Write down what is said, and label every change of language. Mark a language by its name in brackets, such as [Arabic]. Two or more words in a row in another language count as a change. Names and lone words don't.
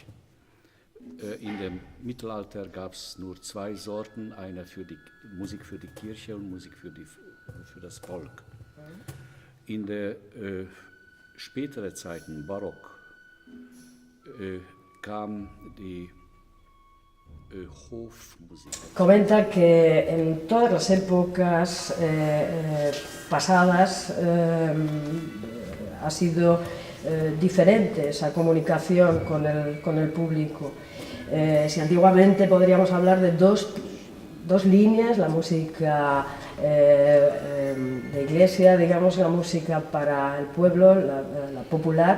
[German] In dem Mittelalter gab es nur zwei Sorten, eine für die Musik für die Kirche und Musik für das Volk. In der späteren Zeiten, Barock, kam die Hofmusik. [Spanish] Comenta que en todas las épocas pasadas ha sido diferente esa comunicación con el público. Si antiguamente podríamos hablar de dos líneas, la música de iglesia, digamos, la música para el pueblo, la popular.